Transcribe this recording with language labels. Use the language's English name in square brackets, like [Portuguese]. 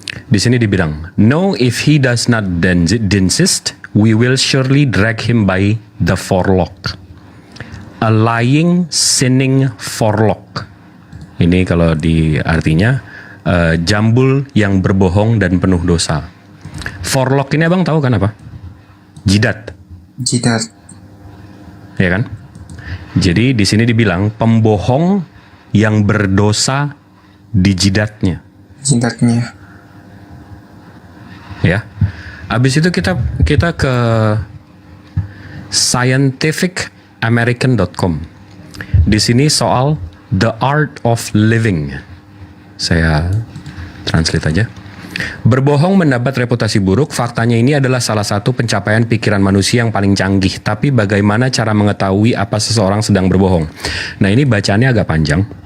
[Indonesian] Di sini dibilang, [English] "No, if he does not desist, we will surely drag him by the forelock. A lying, sinning forelock." [Indonesian] Ini kalau di artinya jambul yang berbohong dan penuh dosa. Forelock ini abang tahu kan apa? Jidat. Jidat. Ya kan? Jadi di sini dibilang pembohong yang berdosa di jidatnya. Jidatnya. Ya. Habis itu kita ke scientificamerican.com. Di sini soal [English] the art of living. [Indonesian] Saya translate aja. Berbohong mendapat reputasi buruk. Faktanya ini adalah salah satu pencapaian pikiran manusia yang paling canggih. Tapi bagaimana cara mengetahui apa seseorang sedang berbohong? Nah, ini bacaannya agak panjang.